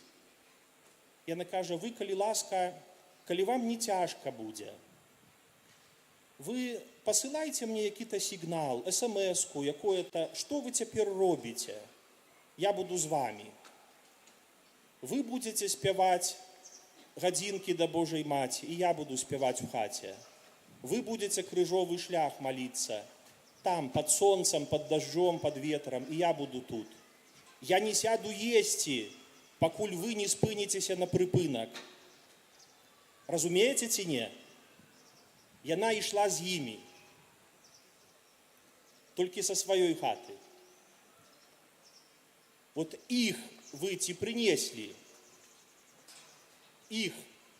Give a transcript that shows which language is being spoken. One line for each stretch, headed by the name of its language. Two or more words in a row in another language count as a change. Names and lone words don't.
Belarusian: Яна кажа, вы, калі ласка, калі вам не цяжка будзе, вы пасылайце мне які-то сігнал, смс-ку, якое-то, што вы цяпер робіце?
Russian: Я буду з вами. Вы будете
Belarusian: спяваць гадзінкі да Божай Маці, і я буду спяваць у хаце.
Russian: Вы будете
Belarusian: крыжовы шлях
Russian: молиться, там, под солнцем, под дождем, под ветром, и я буду тут.
Belarusian: Я не сяду есці, пакуль вы не спынецеся на прыпынак. Разумееце ці не? Яна ішла з імі, толькі са сваёй хаты. Вот іх вы ці прынеслі?